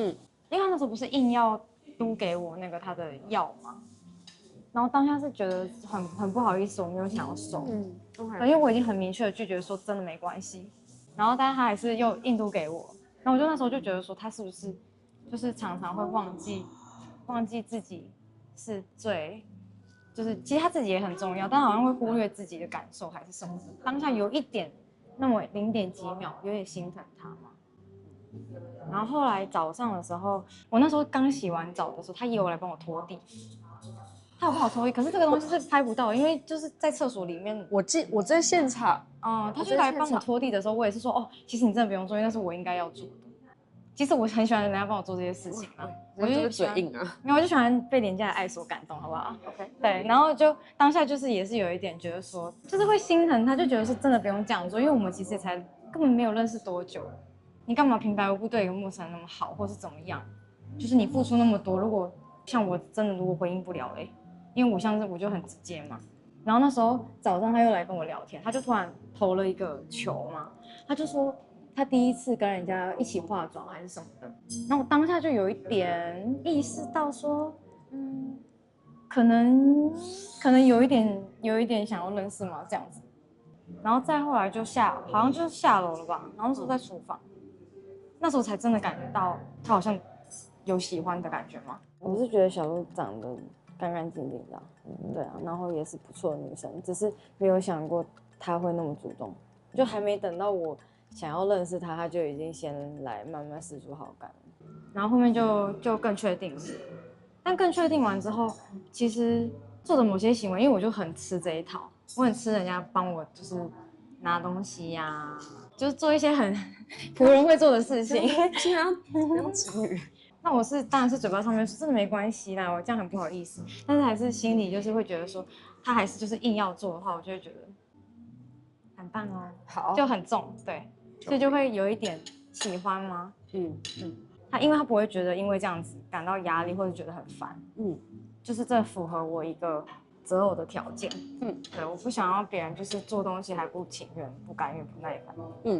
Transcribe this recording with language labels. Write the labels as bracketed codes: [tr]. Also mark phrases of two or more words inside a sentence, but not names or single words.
[zh] 因為他那時候不是硬要嘟給我那個他的藥嘛，然後當下是覺得很不好意思，我沒有想要收，因為我已經很明確的拒絕說真的沒關係，然後但是他還是又硬嘟給我，然後我就那時候就覺得說他是不是就是常常會忘記自己是最，就是其實他自己也很重要，但好像會忽略自己的感受還是什麼的，當下有一點那麼0點幾秒有點心疼他嘛。然後後來早上的時候，我那時候剛洗完澡的時候，他也有來幫我拖地，他有幫我拖地，可是這個東西是拍不到，因為就是在廁所裡面。我在現場，他就來幫我拖地的時候，我也是說哦，其實你真的不用做，因為那是我應該要做的。其實我很喜歡人家幫我做這些事情啊，我就嘴硬啊，沒有，我就喜歡被人家的愛所感動，好不好 ？OK， 對，然後就當下就是也是有一點覺得說，就是會心疼他，就覺得說真的不用這樣做，因為我們其實也才根本沒有認識多久。你幹嘛平白無故對一個陌生人那麼好，或是怎麼樣？就是你付出那麼多，如果像我真的如果回應不了因為我就很直接嘛。然後那時候早上他又來跟我聊天，他就突然投了一個球嘛，他就說他第一次跟人家一起化妝還是什麼的。然後我當下就有一點意識到說，可能有一點想要認識嘛這樣子。然後再後來就好像就是下樓了吧，然後那時候在廚房。那時候才真的感覺到他好像有喜歡的感覺嗎？我是覺得小鹿長得乾乾淨淨的，對啊，然後也是不錯的女生，只是沒有想過她會那麼主動。就還沒等到我想要認識他，他就已經先來慢慢釋出好感了。然後後面就更確定了，但更確定完之後，其實做的某些行為，因为我就很吃這一套，我很吃人家幫我就是拿東西呀、啊，就是做一些很僕人會做的事情。竟然不要情侶。那我當然是嘴巴上面說真的沒關係啦，我這樣很不好意思，但是還是心裡就是會覺得說，他還是就是硬要做的話，我就會覺得很棒哦，好，就很重，對，所以就會有一點喜歡嗎？他因為他不會覺得因為這樣子感到壓力或者覺得很煩，就是這符合我一個擇偶的條件，對，我不想要別人就是做東西還不情願、不甘願、不耐煩，